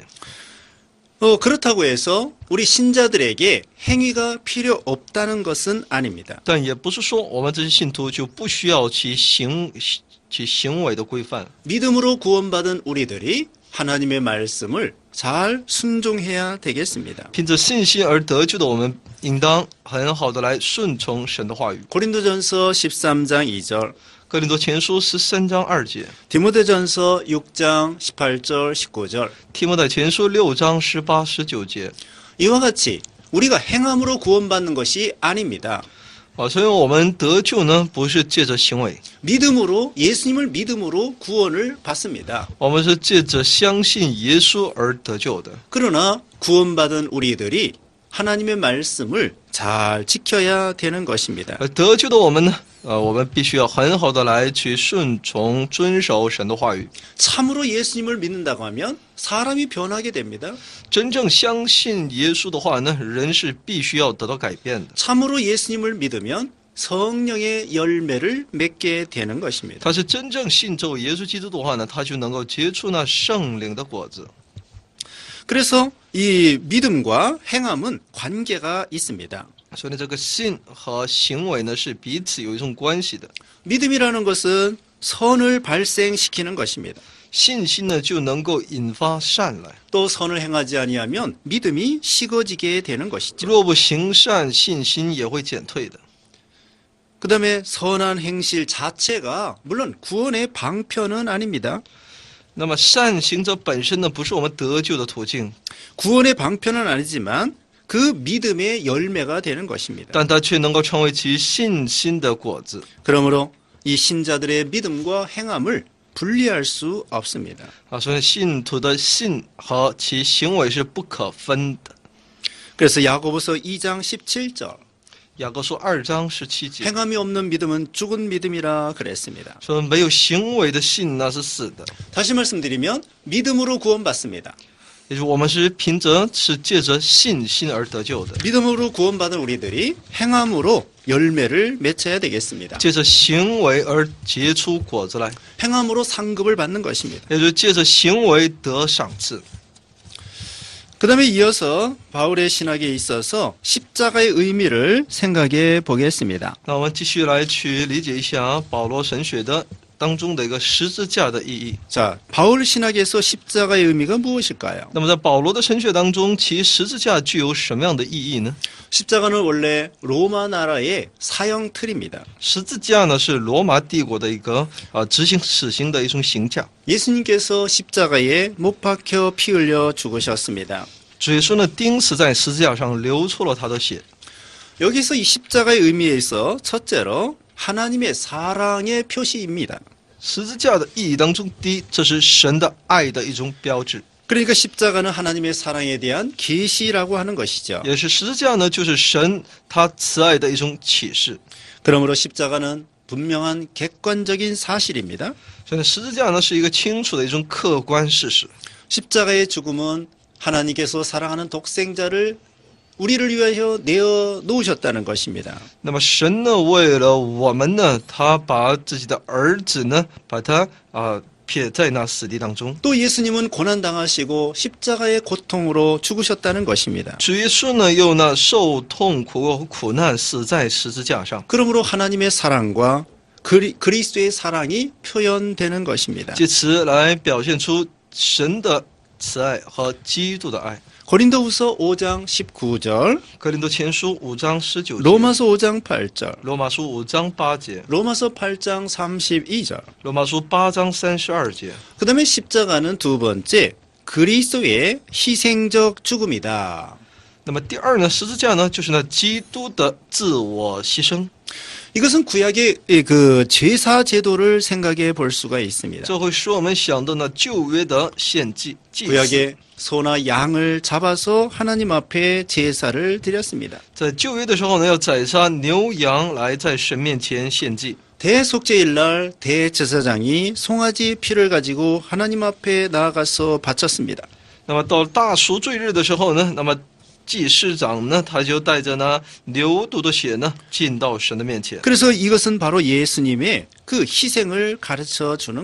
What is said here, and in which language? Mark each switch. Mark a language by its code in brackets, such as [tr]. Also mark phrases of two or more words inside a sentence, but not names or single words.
[ko] 그렇다고 해서 우리 신자들에게 행위가 필요 없다는 것은 아닙니다. [zh] 但也不是说我们这些信徒就不需要去其行为的规范。 [ko] 믿음으로 구원받은 우리들이 하나님의 말씀을 잘 순종해야 되겠습니다. [zh] 凭着信心而得救的我们，应当很好的来顺从神的话语。 [ko] 고린도전서 13장 2절, [zh] 哥林多前书13章2节， [ko] 디모데전서 6장 18절 19절 [zh] 提摩太前书6章18、19节。 [ko] 이와 같이 우리가 행함으로 구원받는 것이 아닙니다. [zh] 所以我们得救呢，不是借着行为， [ko] 믿음으로 예수님을 믿음으로 구원을 받습니다. [zh] 我们是借着相信耶稣而得救的。 [ko] 그러나 구원받은 우리들이 하나님의 말씀을 잘 지켜야 되는 것입니다. [zh] 而得救的我们呢，我们必须要很好的来去顺从、遵守神的话语。 [ko] 참으로 예수님을 믿는다고 하면 사람이 변하게 됩니다. [zh] 真正相信耶稣的话呢，人是必须要得到改变的。 [ko] 참으로 예수님을 믿으면 성령의 열매를 맺게 되는 것입니다. [zh] 他是真正信咒耶稣基督的话呢，他就能够结出那圣灵的果子。 [ko] 그래서 이 믿음과 행함은 관계가 있습니다. [zh] 所以呢，这个信和行为呢是彼此有一种关系的。 [ko] 믿음이라는 것은 선을 발생시키는 것입니다. [zh] 信心呢就能够引发善来， [ko] 또 선을 행하지 아니하면 믿음이 식어지게 되는 것이죠. [zh] 若不行善，信心也会减退的。 [ko] 그다음에 선한 행실 자체가 물론 구원의 방편은 아닙니다. [zh] 那么善行者本身呢，不是我们得救的途径， [ko] 구원의 방편은 아니지만 그 믿음의 열매가 되는 것입니다. [zh] 但它却能够成为其信心的果子。 [ko] 그러므로 이 신자들의 믿음과 행함을 분리할 수 없습니다. [zh] 所以信徒的信和其行为是不可分的。 [ko] 그래서 야고보서 2장 17절 [zh] 雅各书2章17节 [ko] 행함이 없는 믿음은 죽은 믿음이라 그랬습니다. [zh] 说没有行为的信那是死的， [ko] 다시 말씀드리면 믿음으로 구원받습니다. [zh] 也就是我们是借着信心而得救的， [ko] 믿음으로 구원받은 우리들이 행함으로 열매를 맺어야 되겠습니다. [zh] 借着行为而结出果子来， [ko] 행함으로 상급을 받는 것입니다. [zh] 也就是借着行为得赏赐。 [ko] 그 다음에 이어서 바울의 신학에 있어서 십자가의 의미를 생각해 보겠습니다. [zh] 那我们继续来去理解一下保罗神学的当中的一个十字架的意义。 [ko] 자, 바울 신학에서 십자가의 의미가 무엇일까요? [zh] 那么在保罗的神学当中，其十字架具有什么样的意义呢？ [ko] 십자가는 원래 로마 나라의 사형 틀입니다. [zh] 十字架呢是罗马帝国的一个执行死刑的一种刑架。 [ko] 예수님께서 십자가에 못 박혀 피 흘려 죽으셨습니다. [zh] 主耶稣呢钉死在十字架上，流出了他的血。 [ko] 여기서 이 십자가의 의미에 있어 첫째로 하나님의 사랑의 표시입니다. [zh] 十字架的意义当中，第一，这是神的爱的一种标志， [ko] 그러니까 십자가는 하나님의 사랑에 대한 계시라고 하는 것이죠. [zh] 也是十字架呢，就是神他慈爱的一种启示。 [ko] 그러므로 십자가는 분명한 객관적인 사실입니다. [zh] 所以呢，十字架呢是一个清楚的一种客观事实。 [ko] 십자가의 죽음은 하나님께서 사랑하는 독생자를 우리를 위하여 내어 놓으셨다는 것입니다. [zh] 那么神呢，为了我们呢，他把自己的儿子呢，把他撇在那死地当中。 [ko] 또 예수님은 고난 당하시고 십자가의 고통으로 죽으셨다는 것입니다. [zh] 主耶稣呢，又那受痛苦和苦难，死在十字架上， [ko] 그러므로 하나님의 사랑과 그리스도의 사랑이 표현되는 것입니다. [zh] 借此来表现出神的慈爱和基督的爱。 [ko] 고린도후서 5장 19절, [zh] 格林多前书5章19节， [ko] 로마서 5장 8절, [zh] 罗马书5章8节， [ko] 로마서 8장 32절. [zh] 罗马书8章32节。 [ko] 그 다음에 십자가는 두 번째, 그리스도의 희생적 죽음이다. [zh] 那么第二呢，十字架呢，就是那基督的自我牺牲。 [ko] 이것은 구약의 그 제사 제도를 생각해 볼 수가 있습니다. [zh] 这会使我们想到那旧约的献祭祭祀。 [ko] 구약의 소나 양을 잡아서 하나님 앞에 제사를 드렸습니다. [zh] 在旧约的时候呢，要宰杀牛羊来在神面前献祭。 [ko] 대속죄일 날 대제사장이 송아지 피를 가지고 하나님 앞에 나아가서 바쳤습니다. [zh] 那么到大赎罪日的时候呢，那么祭司长呢，他就带着那牛犊的血呢，进到神的面前。 [ko] 그래서 이것은 바로 예수님의 그 희생을 가르쳐 주는